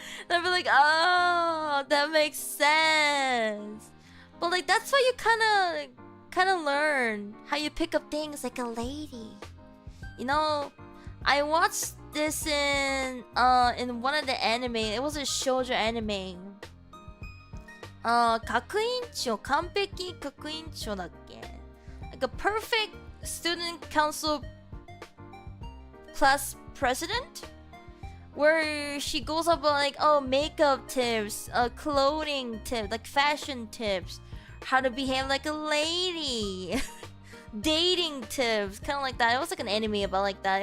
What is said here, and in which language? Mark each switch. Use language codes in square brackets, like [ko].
[en] And I'd be like, oh, that makes sense. But like that's why you kind of learn how you pick up things like a lady. You know, I watched this in one of the anime. It was a shoujo anime. [ja] 学院長完璧学院長だっけ? [en] Like a perfect student council class president, where she goes up like, oh, makeup tips, clothing tips, like fashion tips, how to behave like a lady, dating tips, kind of like that. It was like an anime about like that.